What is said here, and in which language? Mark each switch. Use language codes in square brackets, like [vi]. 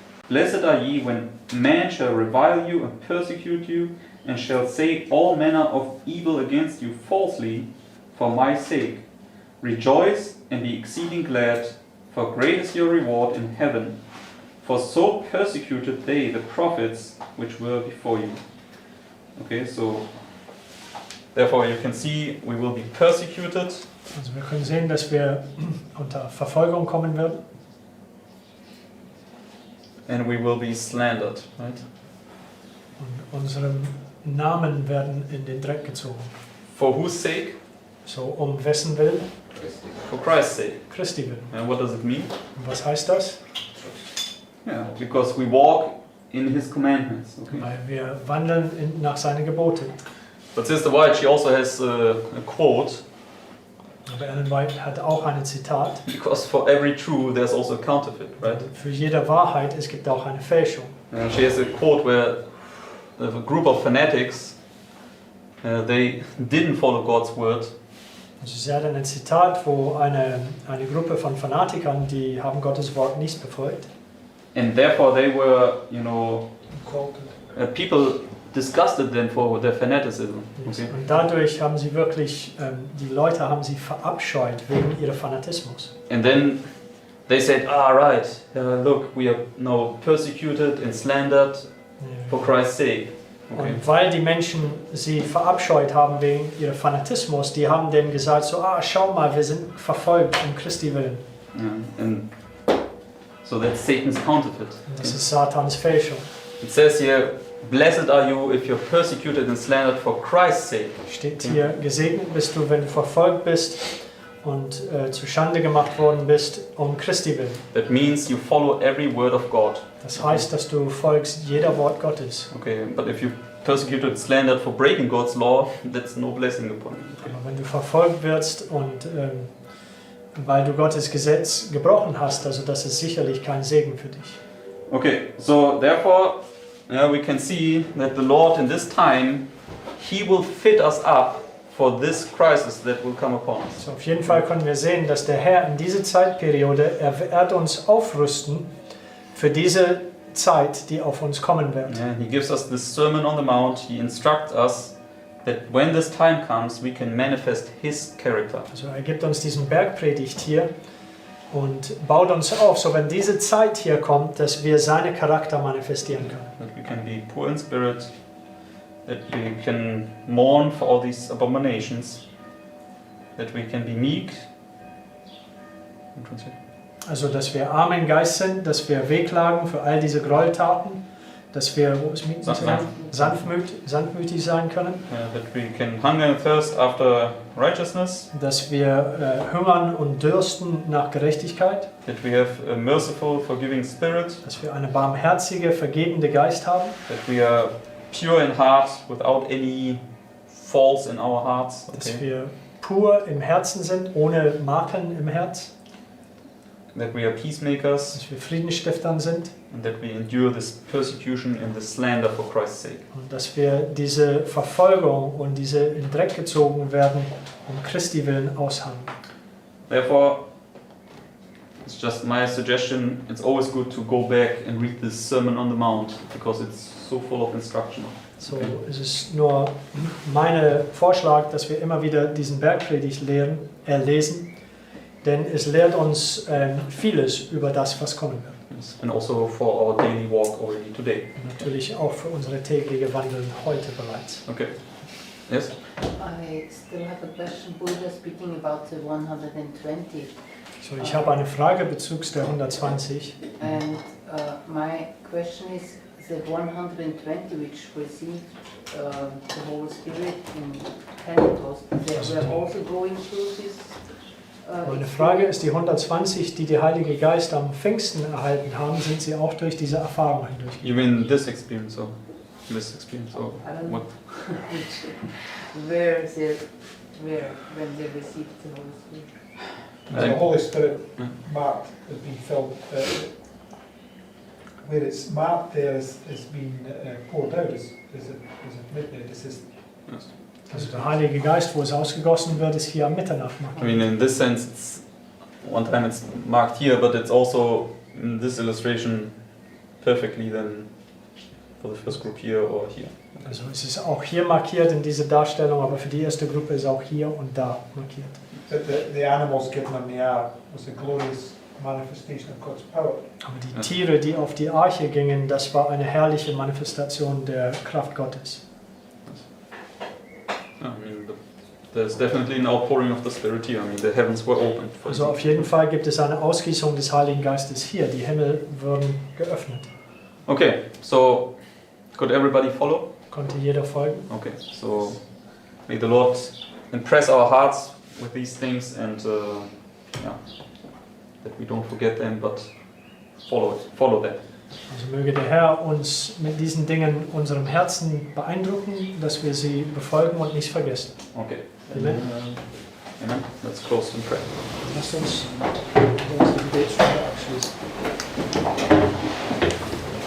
[en] Blessed are ye when men shall revile you and persecute you, and shall say all manner of evil against you falsely for my sake. Rejoice and be exceeding glad, for great is your reward in heaven. For so persecuted they the prophets which were before you." Okay, so therefore you can see we will be persecuted. [de] Also wir können sehen, dass wir unter Verfolgung kommen werden. [en] And we will be slandered, right? [de] Und unsere Namen werden in den Dreck gezogen. [en] For whose sake? [de] So wessen Willen? [en] For Christ's sake. [de] Christi Willen. [en] And what does it mean? [de] Und was heißt das? [en] Yeah, because we walk in His commandments. Okay. [de] Weil wir wandeln nach seinen Geboten. [en] But Sister White, she also has a quote. [de] Aber Ellen White hat auch ein Zitat. [en] Because for every true, there's also a counterfeit, right? [de] Für jede Wahrheit, es gibt auch eine Fälschung. [en] She has a quote where a group of fanatics, they didn't follow God's word. [de] Also sie hat ein Zitat, wo eine Gruppe von Fanatikern, die haben Gottes Wort nicht befolgt. [en] And therefore they were, people disgusted them for their fanaticism. Okay? [de] Und dadurch haben sie wirklich, die Leute haben sie verabscheut wegen ihres Fanatismus. [en] And then they said, right, look, we are now persecuted and slandered for Christ's sake. Okay. [de] Und weil die Menschen sie verabscheut haben wegen ihrem Fanatismus, die haben denen gesagt, so, schau mal, wir sind verfolgt um Christi Willen. [en] And so that's Satan's counterfeit. [de] Das ist Satans Fälschung. [en] It says here, blessed are you if you're persecuted and slandered for Christ's sake. [de] Steht hier, gesegnet bist du, wenn du verfolgt bist und zu Schande gemacht worden bist, um Christi willen. [en] That means you follow every word of God. [de] Das heißt, dass du folgst jeder Wort Gottes. [en] Okay, but if you persecuted and slandered for breaking God's law, that's no blessing upon you. Okay. [de] Aber wenn du verfolgt wirst und weil du Gottes Gesetz gebrochen hast, also das ist sicherlich kein Segen für dich. [en] Okay, so therefore, we can see that the Lord in this time, He will fit us up for this crisis that will come upon us. [de] So, auf jeden Fall können wir sehen, dass der Herr in dieser Zeitperiode, er wird uns aufrüsten für diese Zeit, die auf uns kommen wird. [en] Yeah, he gives us this Sermon on the Mount. He instructs us that when this time comes, we can manifest His character. [de] Also er gibt uns diesen Bergpredigt hier und baut uns auf, so wenn diese Zeit hier kommt, dass wir seinen Charakter manifestieren können. [en] That we can be poor in spirit, that we can mourn for all these abominations, that we can be meek. [de] Also dass wir arm in Geist sind, dass wir wehklagen für all diese Gräueltaten, dass wir sanftmütig sein können, [en] That we can hunger and thirst after righteousness, [de] dass wir hungern und dürsten nach Gerechtigkeit, [en] that we have a merciful, forgiving spirit, [de] dass wir eine barmherzige, vergebende Geist haben, [en] that we are pure in heart without any faults in our hearts. [de] dass wir pur im Herzen sind, ohne Makeln im Herz, [en] That we are peacemakers, [de] dass wir Friedensstiftern sind [en] and that we endure this persecution and this slander for Christ's sake. [de] und dass wir diese Verfolgung und diese in Dreck gezogen werden, um Christi willen ausharren. [en] Therefore, it's just my suggestion, it's always good to go back and read this Sermon on the Mount, because it's so full of instruction. [de] So es ist nur mein Vorschlag, dass wir immer wieder diesen Bergpredigt lesen, denn es lehrt uns vieles über das, was kommen wird. [en] Yes. And also for our daily walk already today. [de] Und natürlich auch für unsere tägliche Wandeln heute bereits. [en] Okay. Yes? I still have a question. We were speaking about the 120. [de] So, ich habe eine Frage bezüglich der 120. [en] And my question is the 120 which received the Holy Spirit in Pentecost, they were also going through this. [de] Meine Frage ist, die 120, die Heilige Geist am Pfingsten erhalten haben, sind sie auch durch diese Erfahrung hindurch? [en] You mean this experience or this experience or I don't what? Where when they received the Holy Spirit. The Holy Spirit marked has been filled, where it's marked there is being poured out, is midnight, is this. Yes. [de] Also der Heilige Geist, wo es ausgegossen wird, ist hier am Mitternacht. [en] I mean, in this sense, it's one time it's marked here, but it's also in this illustration perfectly then for the first group here or here. [de] Also es ist auch hier markiert in dieser Darstellung, aber für die erste Gruppe ist auch hier und da markiert. [en] But the animals given on the ark was a glorious manifestation of God's power. [de] Aber die Tiere, die auf die Arche gingen, das war eine herrliche Manifestation der Kraft Gottes. [en] I mean, there's definitely an outpouring of the Spirit here. I mean, the heavens were opened. [de] Also auf jeden Fall gibt es eine Ausgießung des Heiligen Geistes hier. Die Himmel wurden geöffnet. [en] Okay, so could everybody follow? [de] Konnte jeder folgen? [en] Okay, so may the Lord impress our hearts with these things and that we don't forget them, but follow them. [de] Also möge der Herr uns mit diesen Dingen unserem Herzen beeindrucken, dass wir sie befolgen und nicht vergessen. [en] Okay. Amen. Amen. Let's close in prayer. [de] Lasst uns die Gebetsstunde abschließen.